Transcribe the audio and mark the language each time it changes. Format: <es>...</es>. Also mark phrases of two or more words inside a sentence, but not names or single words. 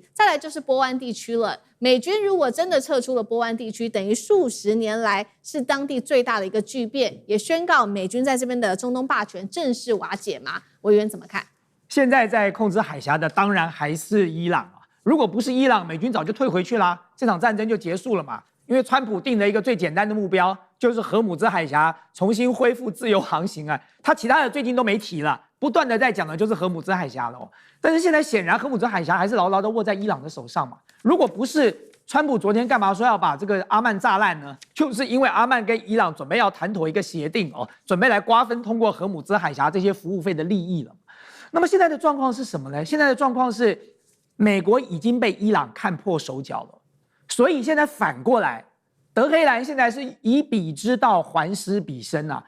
<zh>再來就是波灣地區了，美軍如果真的撤出了波灣地區，等於數十年來是當地最大的一個巨變，也宣告美軍在這邊的中東霸權正式瓦解嗎？委員怎麼看？現在在控制海峽的當然還是伊朗啊，如果不是伊朗，美軍早就退回去啦，這場戰爭就結束了嘛。因為川普定了一個最簡單的目標，就是荷姆茲海峽重新恢復自由航行啊，他其他的最近都沒提了，不斷的在講的就是荷姆茲海峽了哦。但是現在顯然荷姆茲海峽還是牢牢的握在伊朗的手上嘛。如果不是川普昨天幹嘛說要把這個阿曼炸爛呢？就是因為阿曼跟伊朗準備要談妥一個協定哦，準備來瓜分通過荷姆茲海峽這些服務費的利益了。那麼現在的狀況是什麼呢？現在的狀況是美國已經被伊朗看破手腳了，所以現在反過來，德黑蘭現在是以彼之道還施彼身啊。</zh>